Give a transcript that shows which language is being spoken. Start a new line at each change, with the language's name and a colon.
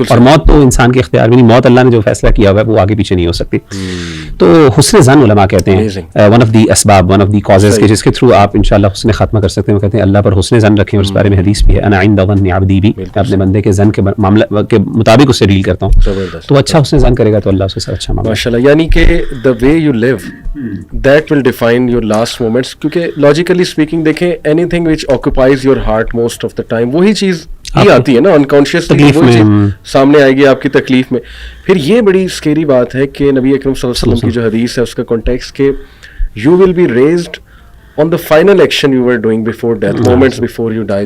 Urdu: اور موت تو انسان کے اختیار میں نہیں، موت اللہ نے جو فیصلہ کیا ہوا ہے وہ آگے پیچھے نہیں ہو سکتی. تو حسن ظن علماء کہتے ہیں ون آف دی اسباب،
English: one of the causes
Urdu: کہ جس کے تھرو آپ انشاءاللہ حسن خاتمہ کر سکتے ہیں. وہ کہتے ہیں اللہ پر حسن ظن رکھیں، اور اس بارے میں حدیث بھی ہے،
Arabic: انا عند ظن عبدی بھی،
Urdu: میں اپنے بندے کے ظن کے معاملہ کے مطابق اس سے ڈیل کرتا ہوں. تو اچھا حسن ظن کرے گا تو اللہ اس سے اچھا معاملہ. ماشاءاللہ. یعنی کہ
English: the way you live that will define your last moments.
Urdu: کیونکہ
English: logically speaking
Urdu: دیکھیں
English: anything which occupies your heart most of the time
Urdu: وہی چیز ہی آتی ہے نا، انکانشیسلی وہی چیز سامنے آئے گی آپ کی تکلیف میں. پھر یہ بڑی اسکیری بات ہے کہ نبی اکرم صلی اللہ علیہ وسلم کی جو حدیث ہے اس کا کانٹیکسٹ کہ
English: you will be raised on the final action you were doing before death, moments before you die.